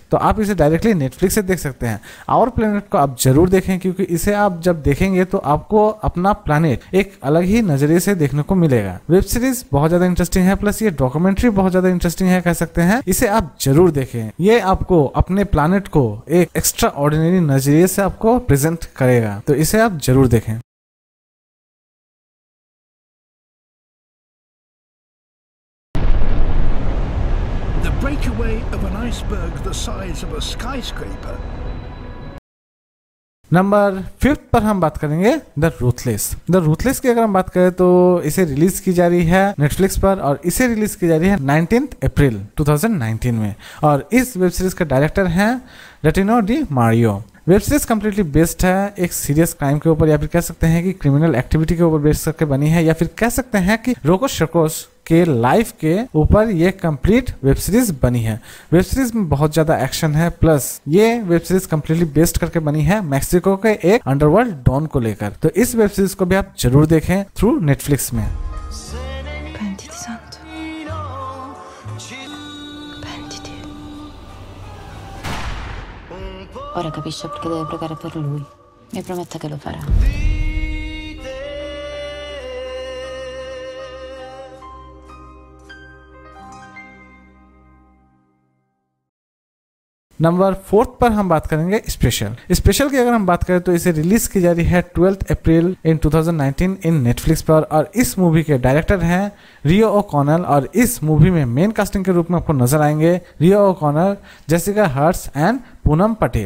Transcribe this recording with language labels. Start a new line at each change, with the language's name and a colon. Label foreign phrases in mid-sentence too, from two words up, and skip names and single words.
Hindi: तो आप इसे डायरेक्टली नेटफ्लिक्स से देख सकते हैं। आवर प्लैनेट को आप जरूर देखें क्योंकि इसे आप जब देखेंगे तो आपको अपना प्लैनेट एक अलग ही नजरिए से देखने को मिलेगा।
English: web series
Hindi: बहुत ज्यादा इंटरेस्टिंग है, प्लस ये डॉक्यूमेंट्री बहुत ज्यादा इंटरेस्टिंग है कह सकते हैं। इसे आप जरूर देखें। ये आपको अपने प्लैनेट को एक एक्स्ट्रा ऑर्डिनरी नजरिए से आपको प्रेजेंट करेगा, तो इसे आप जरूर देखें।
English: Breakaway of an iceberg the size of a skyscraper.
Hindi: नंबर 5 पर हम बात करेंगे द रूथलेस। द रूथलेस की अगर हम बात करें तो इसे रिलीज की जा रही है नेटफ्लिक्स पर और इसे रिलीज की जा रही है 19 अप्रैल 2019 में और इस
English: web series
Hindi: का डायरेक्टर हैं रेटिनो डी मारियो।
English: web series completely based
Hindi: है एक
English: serious crime
Hindi: के ऊपर, या फिर कह सकते हैं कि
English: criminal activity
Hindi: के ऊपर बेस्ड करके बनी है, या फिर कह सकते हैं कि रोको शकोस के लाइफ के ऊपर ये
English: complete web series
Hindi: बनी है।
English: web series
Hindi: में बहुत ज्यादा एक्शन है, प्लस ये
English: web series completely based
Hindi: करके बनी है मैक्सिको के एक
English: underworld don
Hindi: को लेकर। तो इस
English: web series
Hindi: को भी आप जरूर देखें थ्रू नेटफ्लिक्स में।
Italian: Ora capisce perché deve pregare per lui. Mi prometta che lo farà.
Hindi: नंबर 4 पर हम बात करेंगे स्पेशल। स्पेशल की अगर हम बात करें तो इसे रिलीज की जा रही है 12 अप्रैल इन 2019 इन नेटफ्लिक्स पर, और इस मूवी के डायरेक्टर हैं रियो ओकॉनर, और इस मूवी में
English: main casting
Hindi: के रूप में आपको नजर आएंगे रियो ओकॉनर, जेसिका हर्ट्स एंड पूनम पटेल।